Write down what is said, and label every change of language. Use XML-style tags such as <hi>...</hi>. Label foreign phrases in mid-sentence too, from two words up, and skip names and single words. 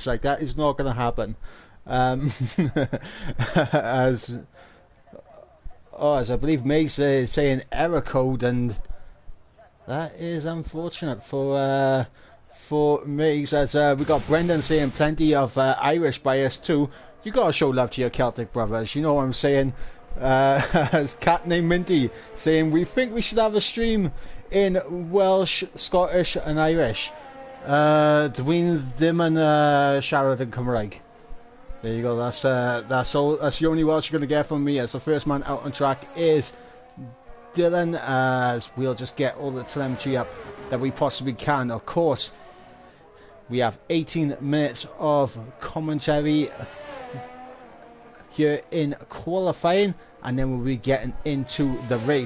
<en>Like, that is not going to happen. As I believe Mace is saying error code, and that is unfortunate for Mace. As we got Brendan saying plenty of Irish bias too. You gotta show love to your Celtic brothers, you know what I'm saying. As Cat named Minty saying we think we should have a stream in Welsh, Scottish and Irish.</en> <cy>Dwi'n ddim yn siarad yn Cymraeg.</cy> <en>There you go. That's all. That's the only Welsh you're going to get from me. As the first man out on track is Dylan. As we'll just get all the telemetry up that we possibly can. Of course, we have 18 minutes of commentary here in qualifying, and then we'll be getting into the race.</en>